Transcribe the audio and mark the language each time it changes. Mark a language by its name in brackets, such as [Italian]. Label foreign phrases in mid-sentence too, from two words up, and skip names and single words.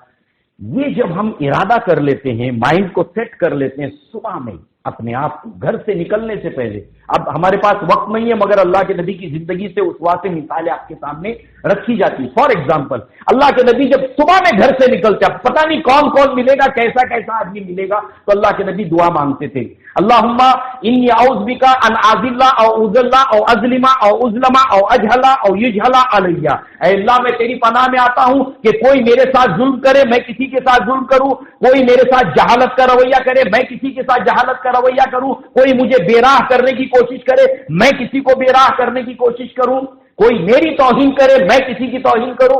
[Urdu] یہ جب ہم ارادہ کر لیتے ہیں، مائنڈ کو سیٹ کر لیتے ہیں صبح میں اپنے آپ کو، گھر سے نکلنے سے پہلے، اب ہمارے پاس وقت نہیں ہے مگر اللہ کے نبی کی زندگی سے اسوا سے مثالیں آپ کے سامنے رکھی جاتی۔ [English] for example, [Urdu] اللہ کے نبی جب صبح میں گھر سے نکلتے، اب پتہ نہیں کون کون ملے گا، کیسا کیسا آدمی ملے گا، تو اللہ کے نبی دعا مانگتے تھے، [Arabic] اللہم انی اعوذ بک ان اذل او اذل او اظلم او اظلم او اجہل او یجہل علی۔ [Urdu] اے اللہ میں تیری پناہ میں آتا ہوں کہ کوئی میرے ساتھ ظلم کرے، میں کسی کے ساتھ ظلم کروں، کوئی میرے ساتھ جہالت کا رویہ کرے، میں کسی کے ساتھ جہالت کا رویہ کروں، کوئی مجھے بے راہ کرنے کی کوشش کرے، میں کسی کو بے راہ کرنے کی کوشش کروں، کوئی میری توہین کرے، میں کسی کی توہین کروں۔